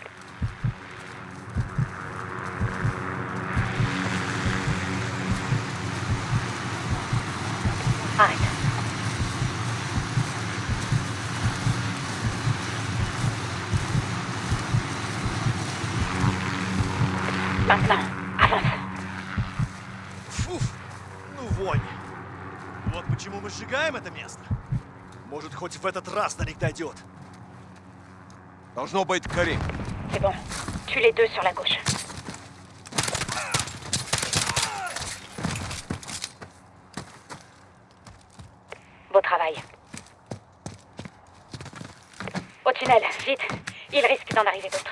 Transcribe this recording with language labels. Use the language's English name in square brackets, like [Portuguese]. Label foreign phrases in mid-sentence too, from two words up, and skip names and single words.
[French] Arrête. Maintenant, avance. [Russian] Фуф, ну вонь. Вот почему мы сжигаем это место. Может, хоть в этот раз на них дойдет. Должно быть Карим. [French] C'est bon. Tue les deux sur la gauche. Beau travail. Au tunnel, vite. Il risque d'en arriver d'autres.